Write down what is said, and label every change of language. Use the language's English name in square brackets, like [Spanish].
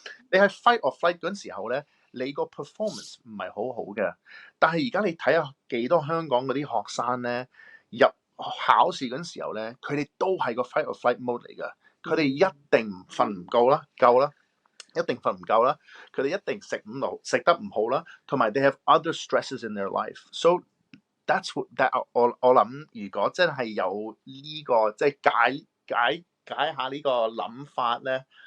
[Cantonese] 你係 fight or flight 嗰陣時候咧，你個 performance 唔係好好嘅。但係而家你睇下幾多香港嗰啲學生咧，入考試嗰陣時候咧，佢哋都係個 fight or flight mode 嚟㗎。佢哋一定瞓唔夠啦，一定瞓唔夠啦。佢哋一定食得唔好啦，同埋 [English] they have other stresses in their life. So that's that [Cantonese] 我諗，如果真係有呢個即係解下呢個諗法咧。